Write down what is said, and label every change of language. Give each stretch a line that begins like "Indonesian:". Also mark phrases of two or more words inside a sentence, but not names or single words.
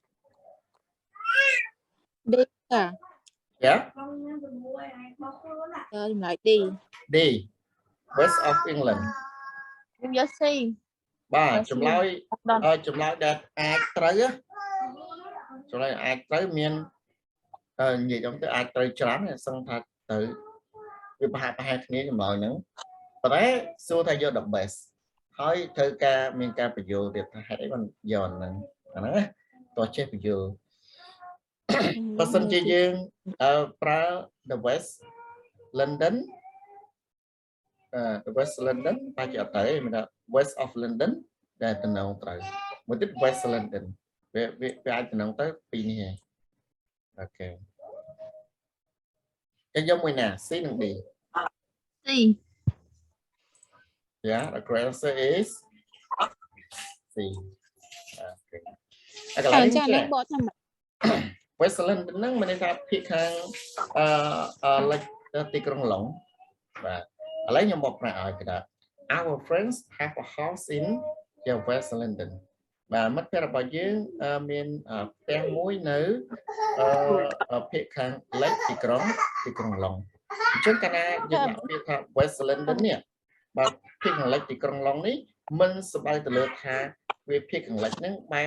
Khmer: D ចា
English: Yeah
Khmer: ចម្លើយ D
English: West of England
Khmer: ខ្ញុំយក C បាទចម្លើយដែលអាចត្រូវចម្លើយអាចត្រូវមាននិយាយទៅអាចត្រូវច្រើនសឹងថាទៅវាប្រហែលគ្នាចម្លើយហ្នឹងប៉ុន្តែសួរថាយក
English: the best
Khmer: ហើយត្រូវការមានការបញ្យល់ទៀតថាហេតុអីបានយកហ្នឹងអាហ្នឹងណាតោះចេះបញ្យល់បើសិនជាយើងប្រើ
English: the West London the West London
Khmer: តែជាអត់ទៅមាន West of London ដែលតំណងត្រូវមួយទៀត West London វាអាចតំណងទៅពីរនេះហើយអូខេយកមួយណា C និង D C
English: Yeah the correct answer is C Okay
Khmer: ចានឹងបកថា West London ហ្នឹងមានន័យថាភាគខាងលិចទីក្រុងឡុងបាទឥឡូវខ្ញុំបកប្រែឲ្យគេថា
English: Our friends have a house in West London
Khmer: បាទមិត្តភ័ក្តិរបស់យើងមានផ្ទះមួយនៅភាគខាងលិច ទីក្រុងឡុងអញ្ចឹងកាលណាយើងដាក់ពាក្យថា West London នេះបាទភាគខាងលិចទីក្រុងឡុងនេះមិនសំដៅទៅលើថាវាភាគខាងលិចហ្នឹងបែប